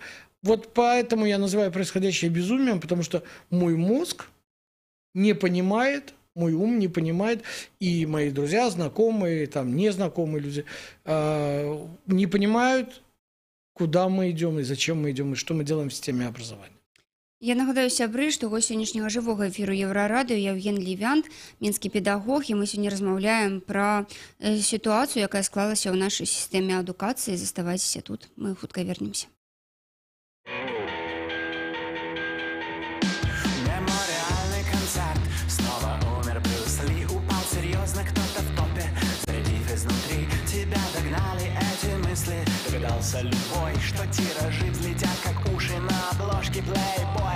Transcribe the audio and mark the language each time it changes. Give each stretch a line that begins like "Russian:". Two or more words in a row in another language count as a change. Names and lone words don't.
Russian: Вот поэтому я называю происходящее безумием, потому что мой мозг не понимает, мой ум не понимает, и мои друзья, знакомые, там, незнакомые люди не понимают, куда мы идем, и зачем мы идем, и что мы делаем в системе образования.
Belarusian: Я нагадаю, сябры, што гость сённяшняга жывога эфіру Еўрарадыё Евген Лівянт, мінскі педагог, і мы сёння размаўляем пра сітуацыю, якая склалася ў нашай сістэме адукацыі. Заставайцеся тут, мы хутка вернемся.
Russian: Мемориальный концерт, снова умер Брюс Ли, упал серьезно кто-то в топе, зарядив изнутри, тебя догнали эти мысли, догадался любой, что тиражи взлетят, как уши на обложке Playboy.